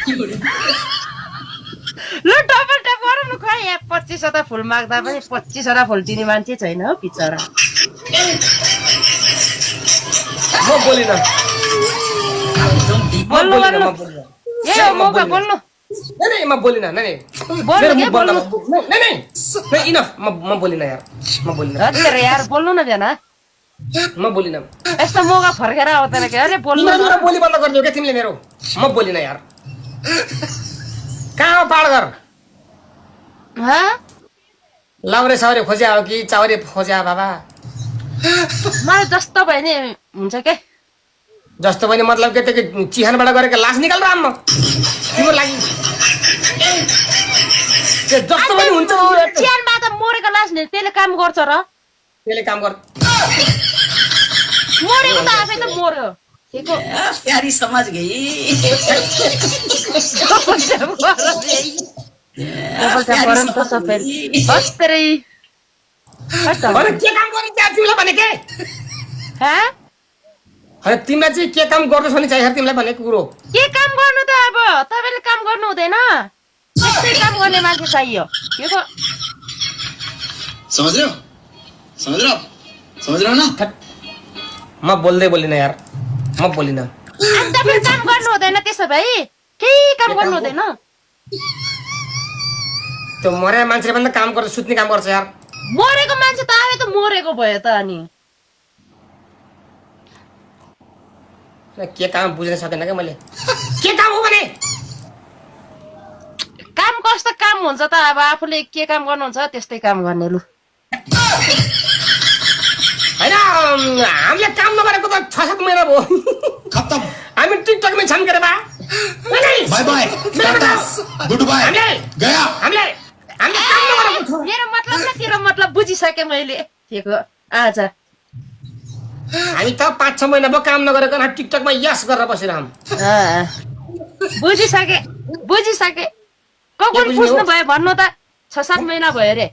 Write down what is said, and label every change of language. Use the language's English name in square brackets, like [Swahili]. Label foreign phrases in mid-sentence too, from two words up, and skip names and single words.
[Nepali] लु डबल ट्याप गरौँ न खै यहाँ 25 वटा फुल माग्दा पनि 25 वटा फुल दिने मान्छे छैन हौ बिचरा म बोलिन बोल्नु गर्नु यही हो मौका बोल्नु नहीं म बोलिन नहीं बोल्नु के बोल्नु नहीं इनफ म बोलिन यार म बोलिन हजुर यार बोल्नु न बेना म बोलिन यस्तो मौका फर्केर आउँदैन के अरे बोल्नु तिमीले बोली बन्द गरिदियो क्या तिमीले मेरो म बोलिन यार कहाँ हो पाडघर लाउरे साउरे खोज्या हो कि चाउरे खोज्या बाबा मलाई जस्तो भयो नि हुन्छ के जस्तो पनि मतलब के त्यो चिहानबाट गरेको लास निकाल राम म तिम्रो लागि जस्तो पनि हुन्छ चिहानबाट मरेको लास नि त्यसले काम गर्छ र त्यसले काम गर मरेको त आफै त मर्यो [Hindi] प्यारी समझ गई [Nepali] के काम गर्ने तिमीलाई भने के तिमीलाई चाहिँ के काम गर्दैछ भने चाहियो तिमीलाई भनेको कुरो के काम गर्नु त अब तपाईले काम गर्नु हुँदैन त्यस्तै काम गर्ने मान्छे चाहियो के को [Hindi] समझ रहे हो ना [Nepali] म बोल्दै बोलिन यार म बोलिन तपाईले काम गर्नु हुँदैन त्यसो भए केही काम गर्नु हुँदैन त्यो मरे मान्छेले पनि काम गर्छ सुत्ने काम गर्छ यार मरेको मान्छे त आफै त मरेको भयो त अनि के काम बुझ्न सकेन क्या मैले के काम हो भने काम कस्तो काम हुन्छ त अब आफूले के काम गर्नुहुन्छ त्यस्तै काम गर्ने लु हैन हामीले काम नगरेको त 6-7 महिना भयो खत्म हामी टिकटकमै छन् के रे बा [English] bye bye good bye गया [Nepali] हामीले काम नगरेको छ मेरो मतलब न तेरो मतलब बुझिसके मैले के आज हामी त 5-6 महिना भयो काम नगरेको न टिकटकमा यस गरेर बसिरहम बुझिसके कुन बुझ्नु भयो भन्नु त 6-7 महिना भयो रे